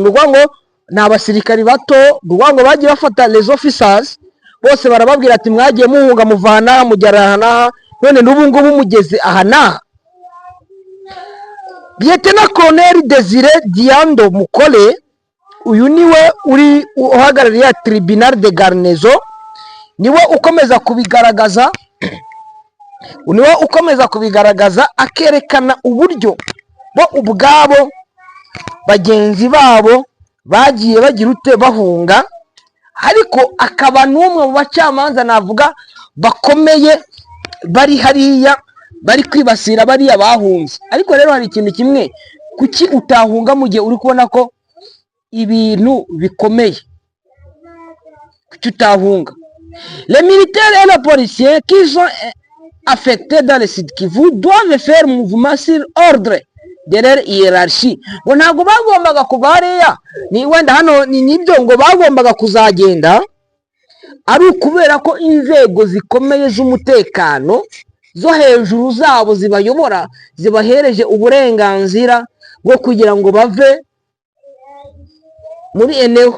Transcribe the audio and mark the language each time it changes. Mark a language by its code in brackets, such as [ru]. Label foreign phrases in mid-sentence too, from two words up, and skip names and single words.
[rw] Nuko ngo ni abasirikari bato, nuko ngo bagiye bafata [fr] les officers [rw] bose barababwira ati mwagiye muhunga muvana mujyarana, none n'ubu ngubu mugeze aha naha. Lieutenant Colonel Desire Diando Mukole, uyu niwe uri uhagarariye [fr] tribunal de garnison, [rw] niwe ukomeza kubigaragaza akerekana uburyo bo ubwabo bagenzi babo bagiye bagira ute bahunga, ariko akaba n'umwe mu bacamanza navuga bakomeye bari hariya bari kwibasira bariya bahunze. Ariko rero hari ikintu kimwe, kuki utahunga mu gihe uri kubona ko ibintu bikomeye? Kuki utahunga? [fr] Les militaires et les policiers qui sont affectés dans le Sud Kivu doivent faire mouvement sur ordre de leur hiérarchie. [rw] Ngo ntabwo bagombaga kuva hariya, ni wenda hano nibyo ngo bagombaga kuzagenda ari ukubera ko inzego zikomeye z'umutekano zo hejuru zabo zibayobora zibahereje uburenganzira bwo kugira ngo bave muri eneo.